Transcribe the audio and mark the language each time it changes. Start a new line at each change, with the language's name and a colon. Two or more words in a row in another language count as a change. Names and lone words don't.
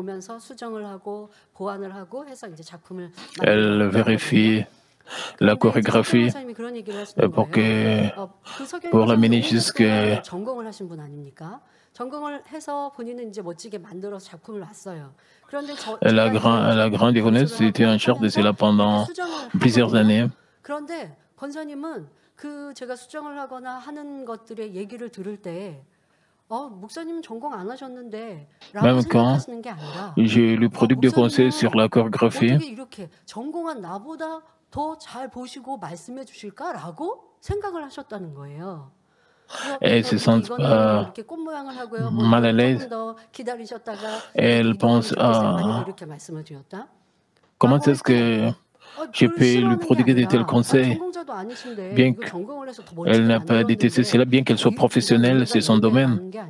French: Elle vérifie la chorégraphie pour l'amener jusqu'à... La grande diaconesse était en charge de cela pendant plusieurs années.
Korean: 제가 수정을 하거나 하는 것들의 얘기를 들을 때 목사님은 전공 안 하셨는데 라고 생각하시는 게 아니라
French: je lui prodigue des conseils sur la chorégraphie.
Korean: 어떻게 이렇게 전공한 나보다 더 잘 보시고 말씀해 주실까라고 생각을 하셨다는 거예요.
French: Elle se sent pas mal à l'aise. Elle pense comment est-ce que je peux lui prodiguer de tels conseils, bien qu'elle n'a pas détesté cela, bien qu'elle soit professionnelle, c'est son domaine.